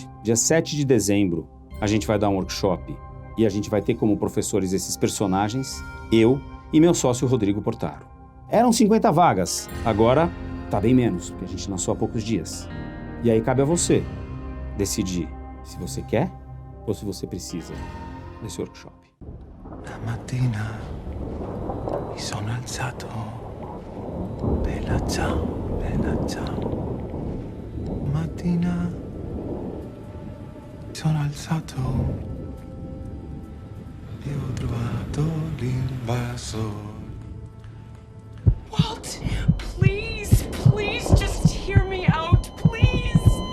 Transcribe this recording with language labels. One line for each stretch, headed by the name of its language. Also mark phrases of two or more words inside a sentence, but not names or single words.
Portuguese: Dia 7 de dezembro, a gente vai dar um workshop e a gente vai ter como professores esses personagens, eu e meu sócio Rodrigo Portaro. Eram 50 vagas, agora tá bem menos, porque a gente lançou há poucos dias. E aí cabe a você decidir se você quer ou se você precisa desse workshop.
Italian: La mattina mi sono alzato. Bella ciao, bella ciao. Mattina mi sono alzato e ho trovato l'invasor.
English: Walt, please, please just hear me out, please.